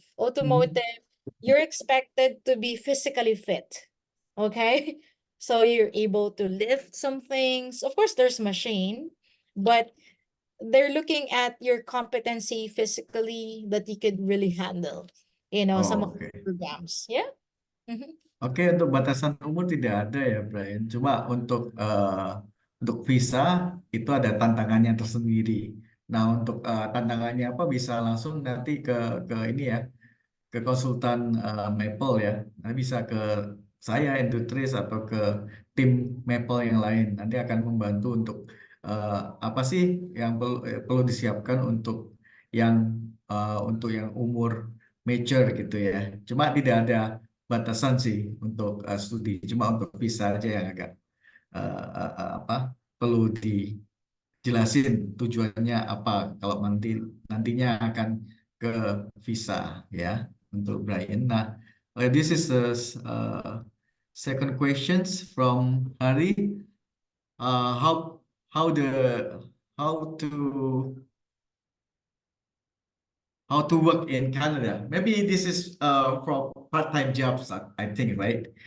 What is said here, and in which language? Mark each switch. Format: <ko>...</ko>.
<en>automotive, you're expected to be physically fit. Okay? So you're able to lift some things. Of course, there's machine, but they're looking at your competency physically that you could really handle, some of the okay. programs. Yeah. Mhm.</en> <id>Oke, untuk batasan umur tidak ada ya, Brian. Cuma untuk visa itu ada tantangannya tersendiri. Nah, untuk tantangannya apa bisa langsung nanti ke ini ya, ke konsultan Maple ya. Nah, bisa ke saya Industries atau ke tim Maple yang lain. Nanti akan membantu untuk eh, apa sih yang perlu disiapkan yang untuk yang umur major gitu ya. Cuma tidak ada batasan sih untuk studi. Cuma untuk visa aja yang agak apa perlu dijelasin tujuannya apa kalau nantinya akan ke visa ya untuk Brian.</id> <en>Nah, this is the second questions from Hari. How the how to how to work in Canada? Maybe this is for part-time jobs, I think, right?</en>